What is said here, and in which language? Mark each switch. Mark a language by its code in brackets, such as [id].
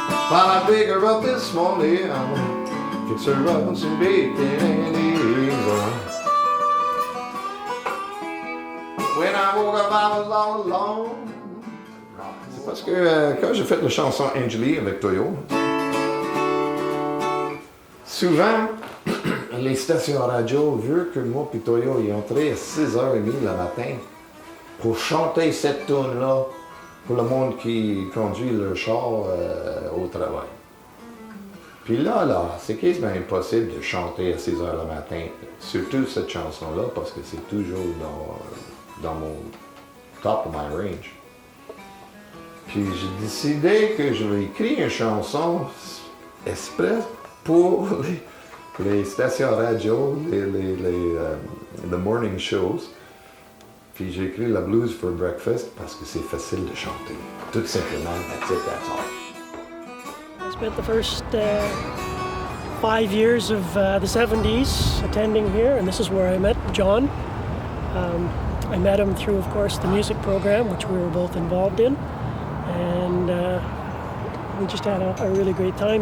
[en] While I wake her up this morning, fix her up some bacon and eggs. When I woke up, I was all alone. [fr] C'est parce que quand j'ai fait la chanson Angeli avec Toyo, souvent, les stations radio, vu que moi et Toyo, ils entraient à 6h30 le matin pour chanter cette tune-là pour le monde qui conduit leur char au travail. Puis là, c'est quasiment impossible de chanter à 6h le matin, surtout cette chanson-là, parce que c'est toujours dans mon [en] top of my range. [fr] Puis j'ai décidé que je vais écrire une chanson express pour les stations radio, les morning shows. Puis j'ai écrit la blues for breakfast parce que c'est facile de chanter. Tout simplement, [en] that's it, that's all. I spent the first 5 years of the 70s attending here, and this is where I met John. I met him through, of course, the music program, which we were both involved in. And we just had a really great time.